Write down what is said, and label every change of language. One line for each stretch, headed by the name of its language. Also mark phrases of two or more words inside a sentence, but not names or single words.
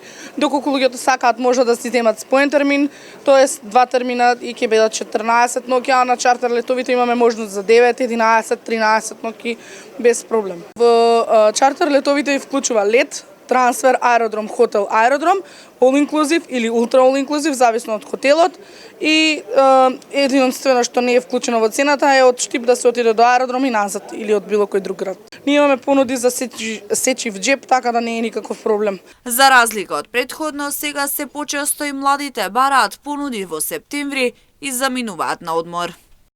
Macedonian: Доколку луѓето сакаат може да си земат споен термин, тоест 2 термина и ќе бидат 14 ноќи, а на чартер летовите имаме можност за 9, 11, 13 ноќи без проблем. Во чартер летовите вклучува лет, трансфер, аеродром, хотел, аеродром,
English: all inclusive или ultra all inclusive,
Macedonian: зависно од хотелот. И единствено што не е вклучено во цената е од Штип да се отиде до аеродром и назад или од било кој друг град. Ние имаме понуди за сечив джеп, така да не е никаков проблем. За разлика од претходно, сега се почесто и младите бараат понуди во септември и заминуваат на одмор.